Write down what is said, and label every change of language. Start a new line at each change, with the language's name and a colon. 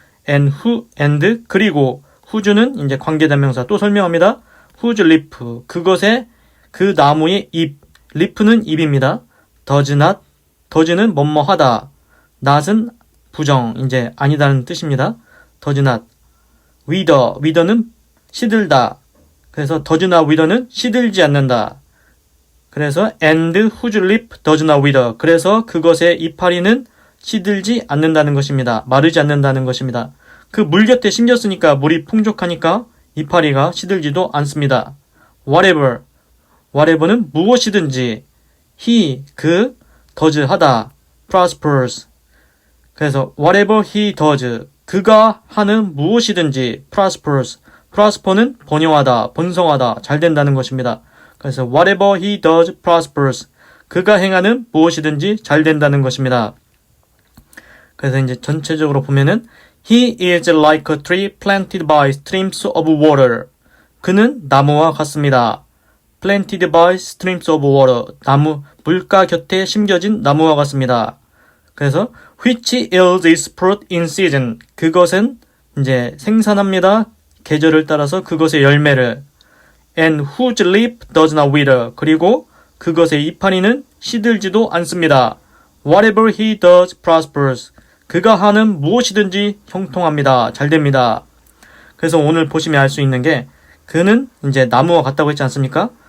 Korean: and 그리고 whose는 이제 관계대명사 또 설명합니다. whose leaf 그것의 그 나무의 잎 leaf는 잎입니다. does는 뭐뭐하다. not은 부정 이제 아니다는 뜻입니다. does not wither는 시들다. 그래서 does not wither는 시들지 않는다. 그래서
English: and whose leaf does not wither
Korean: 그래서 그것의 이파리는 시들지 않는다는 것입니다. 마르지 않는다는 것입니다. 그 물 곁에 심겼으니까 물이 풍족하니까 이파리가 시들지도 않습니다. whatever는 무엇이든지 he 그 does 하다 prospers 그래서
English: whatever he does
Korean: 그가 하는 무엇이든지 prosper는 번영하다, 번성하다, 잘 된다는 것입니다. 그래서
English: whatever he does prospers
Korean: 그가 행하는 무엇이든지 잘 된다는 것입니다. 그래서 이제 전체적으로 보면은
English: he is like a tree planted by streams of water
Korean: 그는 나무와 같습니다. planted by streams of water 나무, 물가 곁에 심겨진 나무와 같습니다. 그래서
English: which yields its fruit in season
Korean: 그것은 이제 생산합니다. 계절을 따라서 그것의 열매를
English: and whose leaf does not wither
Korean: 그리고 그것의 이파리는 시들지도 않습니다.
English: whatever he does prospers
Korean: 그가 하는 무엇이든지 형통합니다. 잘 됩니다. 그래서 오늘 보시면 알 수 있는 게 그는 이제 나무와 같다고 했지 않습니까?